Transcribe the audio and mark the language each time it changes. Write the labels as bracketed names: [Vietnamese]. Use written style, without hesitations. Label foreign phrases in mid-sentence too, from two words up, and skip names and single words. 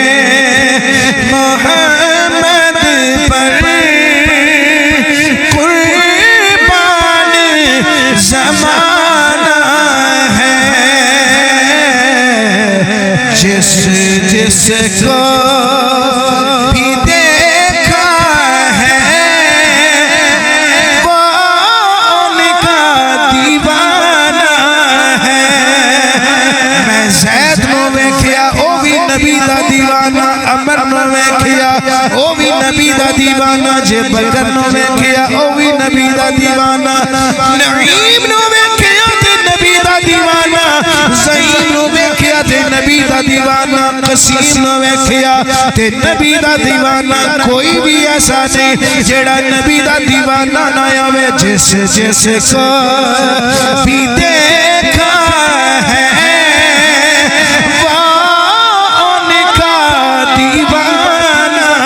[Urdu] محمد پر قربان زمانہ ہے جس کو بھی دیکھا ہے وہ ان کا دیوانہ ہے [Punjabi] میں زید نو ویکھیا او بھی نبی دا دیوانہ عمر نو ویکھیا او بھی نبی دا دیوانہ جے بکر نو ویکھیا او بھی نبی دا دیوانہ نعیم نو ویکھیا تے نبی دا دیوانہ زین نو ویکھیا تے نبی دا دیوانہ قسیم نو ویکھیا تے نبی دا دیوانہ کوئی بھی ایسا نہیں جیڑا نبی دا دیوانہ نہ ہوئے [Urdu] جس کو بھی دیکھا ہے وہ ان کا دیوانہ